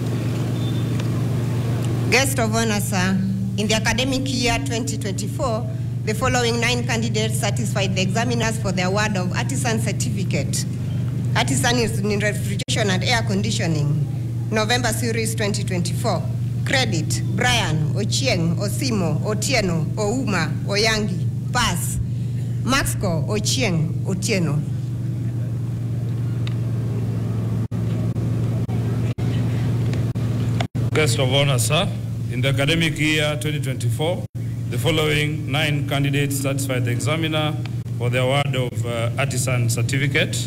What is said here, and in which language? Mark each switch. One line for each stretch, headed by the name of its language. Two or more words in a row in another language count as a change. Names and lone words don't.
English: Guest of honor, sir, in the academic year 2024, the following 9 candidates satisfied the examiners for the award of Artisan Certificate. Artisan is in refrigeration and air conditioning, November series 2024. Credit, Brian, Ochieng, Osimo, Otieno, Ouma, Oyangi. Pass, Maxco, Ochieng, Otieno. Guest of honor, sir. In the academic year 2024, the following 9 candidates satisfied the examiner for the award of Artisan Certificate.